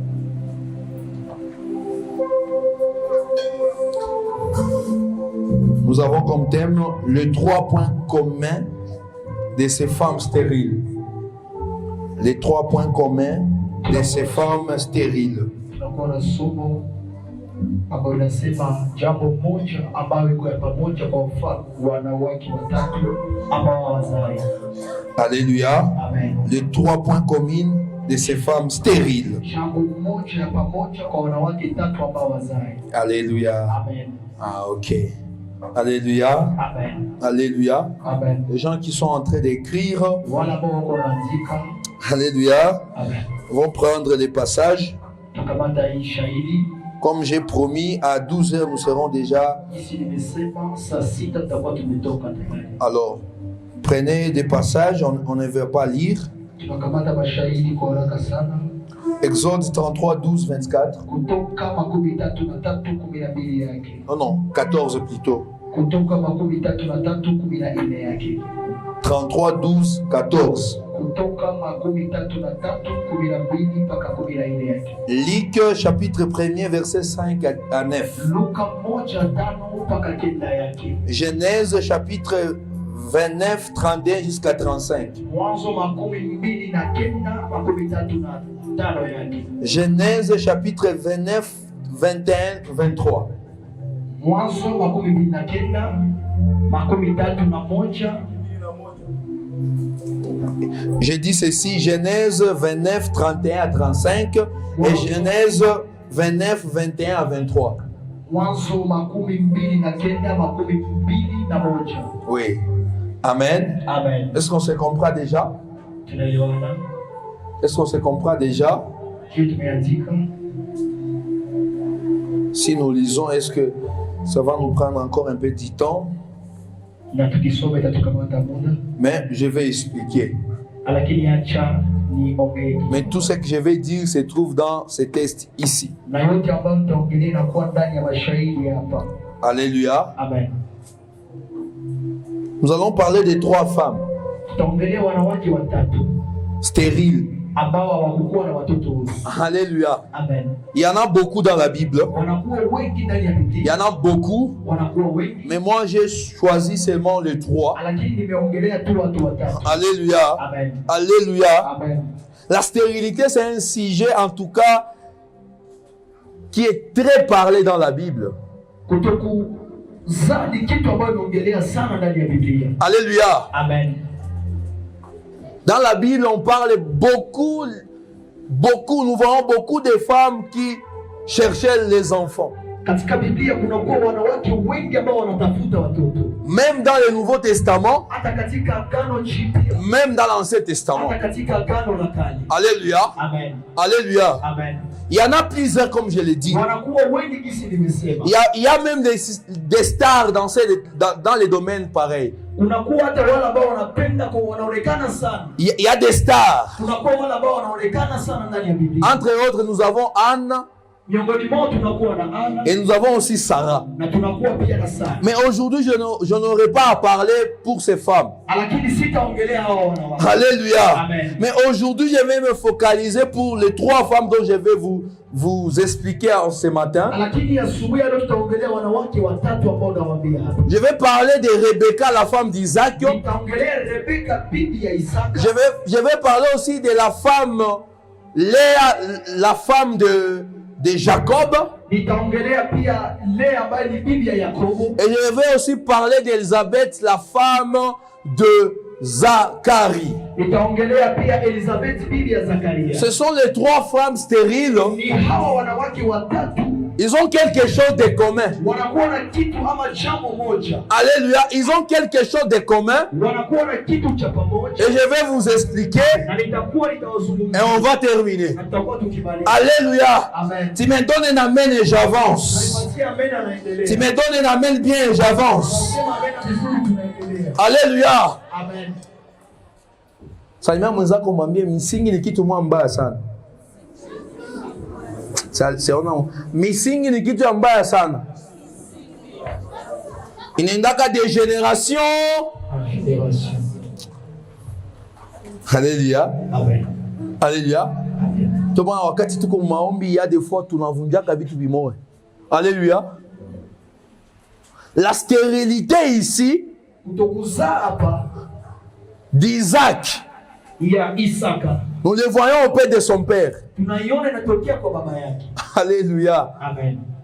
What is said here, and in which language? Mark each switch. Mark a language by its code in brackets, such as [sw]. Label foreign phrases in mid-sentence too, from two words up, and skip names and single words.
[fr] Nous avons comme thème les 3 points communs de ces femmes stériles. Les 3 points communs de ces femmes stériles. [sw] Ambayo inasema jambo moja ambayo iko ya pamoja kwa wanawake watatu ambao hawazai. [fr] Alléluia. Amen. Les 3 points communs de ces femmes stériles. [sw] Jambo moja ya pamoja kwa wanawake tatu ambao hawazai. [fr] Alléluia. Amen. Ah, ok. Alléluia. Amen. Alléluia. Amen. Les gens qui sont en train d'écrire, [sw] Wala ambao wako wanaandika. [fr] alléluia, Amen. vont prendre les passages. [sw] Tukamata hii shahidi. [fr] Comme j'ai promis, à 12h, nous serons déjà. [sw] Ici nimesema saa 6 tutakuwa tumetoka tayari. [fr] Alors, prenez des passages, on ne va pas lire. [sw] Tunakamata mashahidi kwa haraka sana. [fr] Exode 33, 12, 24. [sw] Kutoka 13:12 yake. [fr] Non, 14 plutôt. [sw] Kutoka 13:14 yake. [fr] 33, 12, 14. [sw] Kutoka 13:12 mpaka 14 yake. [fr] Luc chapitre 1er, verset 5 à 9. [sw] Luka 1:5 mpaka 9 yake. [fr] Genèse chapitre 29, 31 jusqu'à 35. [sw] Mwanzo 29:35 yake. [fr] Genèse chapitre 29, 21, 23. [sw] Mwanzo 29:31. [fr] J'ai dit ceci, Genèse 29, 31 à 35 et Genèse 29, 21 à 23. [sw] Mwanzo 29:21. [fr] Oui. Amen. Amen. Est-ce qu'on se comprend déjà? [sw] Tunaelewana? [fr] Est-ce qu'on se comprend déjà? [sw] Tumeandika. [fr] Si nous lisons, est-ce que ça va nous prendre encore un peu de temps? [sw] Na tukisoma itatukamata muda. [fr] Mais je vais expliquer. [sw] Lakini acha niongee. [fr] Mais tout ce que je vais dire se trouve dans ces textes ici. [sw] Na yote ambayo nitaongelea inakuwa ndani ya mashahidi hapa. [fr] Alléluia. Amen. Nous allons parler des 3 femmes [sw] Tutaongelea wanawake watatu [fr] stériles. [sw] ambao hawakuwa na watoto. [fr] Alléluia. Amen. Il y en a beaucoup dans la Bible. [sw] Wanakuwa wengi ndani ya [fr] Il y [sw] Biblia. [fr] en a beaucoup. [sw] Wanakuwa wengi. [fr] Mais moi, j'ai choisi seulement les 3. [sw] Lakini nimeongelea tu watu watatu. [fr] Alléluia. Amen. Alléluia. Amen. La stérilité, c'est un sujet, en tout cas, qui est très parlé dans la Bible. [sw] Kutokuzaa ni kitu ambayo naongelea sana ndani ya Biblia. [fr] Alléluia. Amen. Dans la Bible, on parle beaucoup, nous voyons beaucoup de femmes qui cherchaient les enfants. [sw] Katika Biblia kunakuwa wanawake wengi ambao wanatafuta watoto. [fr] Même dans le Nouveau Testament, [sw] Hata katika Agano Jipya. [fr] même dans l'Ancien Testament. [sw] Hata katika Agano la Kale. [fr] Alléluia. Amen. Alléluia. Amen. Il y en a plusieurs, comme je l'ai dit. [sw] Wanakuwa wengi kisi nimesema. [fr] Il y a même des stars dans les domaines pareils. [sw] Kunakuwa hata wale ambao wanapenda kwa wanaonekana sana. [fr] Il y a des stars. [sw] Kunakuwa wale ambao wanaonekana sana ndani ya Biblia. [fr] Entre autres, nous avons Anne [sw] Miongoni mwao tunakuwa na Ana [fr] et nous avons aussi Sarah. [sw] na tunakuwa pia na Sara. [fr] Mais aujourd'hui, je n'aurai pas à parler pour ces femmes. [sw] Lakini sitaongelea hao wanawake. [fr] Alléluia. Amen. Mais aujourd'hui, je vais me focaliser pour les 3 femmes dont je vais vous expliquer ce matin. [sw] Lakini asubuhi leo tutaongelea wanawake watatu ambao nawaambia hapa. [fr] Je vais parler de Rebecca, la femme d'Isaac. [sw] Nitaongelea Rebeka bibi ya Isaka. [fr] Je vais parler aussi de la femme Léa, la femme de Jacob. [sw] Nitaongelea pia Lea ambaye ni bibi ya Yakobo. [fr] Et je vais aussi parler d'Élisabeth, la femme de Zacharie. [sw] Nitaongelea pia Elizabeth bibi ya Zakaria. [fr] Ce sont les trois femmes stériles. [sw] Ni hawa wanawake watatu. [fr] Ils ont quelque chose de commun. [sw] Wanakuwa na kitu ama jambo moja. [fr] Alléluia. Ils ont quelque chose de commun. [sw] Wanakuwa na kitu cha pamoja. [fr] Et je vais vous expliquer. [sw] Na nitakuwa nitawazungumzia. [fr] Et on va terminer. [sw] Na tutakuwa tukimaliza. [fr] Alléluia. Amen. Tu me donnes un amen et j'avance. Tu me donnes un amen bien et j'avance. Alléluia. Amen. [sw] Salimia mwenzako mwambie misingi ni kitu mbaya sana. Misingi ni kitu mbaya sana. [fr] Inaendaka de génération en génération. Alléluia. Amen. Alléluia. [sw] Toma wakati tuko maombi, [fr] il y a des fois [sw] tunavunjaka vitu bimoe. [fr] Alléluia. La stérilité ici d'Isaac, nous le voyons auprès de son père. Alléluia. Amen.